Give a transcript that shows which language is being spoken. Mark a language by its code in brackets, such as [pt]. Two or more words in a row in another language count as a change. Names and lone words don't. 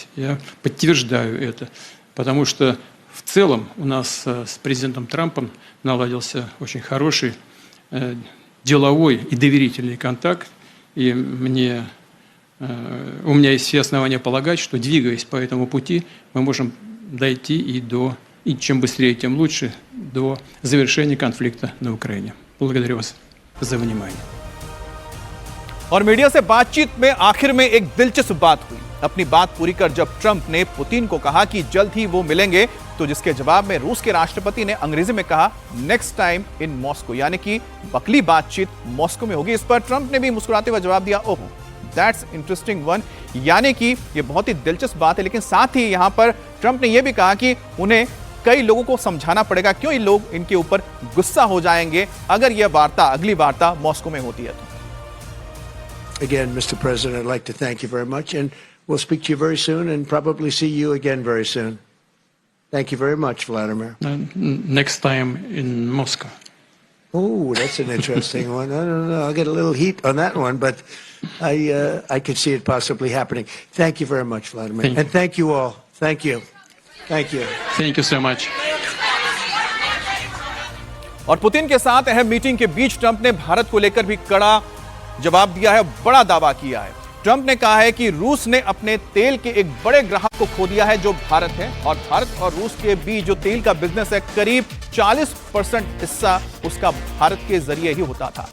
[ru] Я подтверждаю это, потому что в целом у нас с президентом Трампом наладился очень хороший деловой и доверительный контакт. И у меня есть все основания полагать, что, двигаясь по этому пути, мы можем дойти и чем быстрее, тем лучше, до завершения конфликта на Украине. Благодарю вас за внимание. [hi] और मीडिया से बातचीत में आखिर में एक दिलचस्प बात हुई। अपनी बात पूरी कर जब ट्रंप ने पुतिन को कहा कि जल्द ही वो मिलेंगे, तो जिसके जवाब में रूस के राष्ट्रपति ने अंग्रेजी में कहा [en] next time in Moscow, [hi] यानी कि अगली बातचीत मॉस्को में होगी। इस पर ट्रंप ने भी मुस्कुराते हुए जवाब दिया, [en] oh that's interesting one, [hi] यानी कि ये बहुत ही दिलचस्प बात है। लेकिन साथ ही यहां पर ट्रंप ने यह भी कहा कि उन्हें कई लोगों को समझाना पड़ेगा, क्यों ये लोग इनके ऊपर गुस्सा हो जाएंगे अगर यह वार्ता, अगली वार्ता मॉस्को में होती है तो। [en] Again, Mr. President, I'd like to thank you very much, and we'll speak to you very soon and probably see you again very soon. Thank you very much, Vladimir. Next time in Moscow. Oh, that's an interesting one. I don't know. I'll get a little heat on that one, but I could see it possibly happening. Thank you very much, Vladimir. Thank you. And thank you all. Thank you. Thank you. Thank you so much. [hi] और पुतिन के साथ अहम मीटिंग के बीच ट्रंप ने भारत को लेकर भी कड़ा जवाब दिया है, बड़ा दावा किया है। ट्रंप ने कहा है कि रूस ने अपने तेल के एक बड़े ग्राहक को खो दिया है जो भारत है, और भारत और रूस के बीच जो तेल का बिजनेस है करीब 40% हिस्सा उसका भारत के जरिए ही होता था।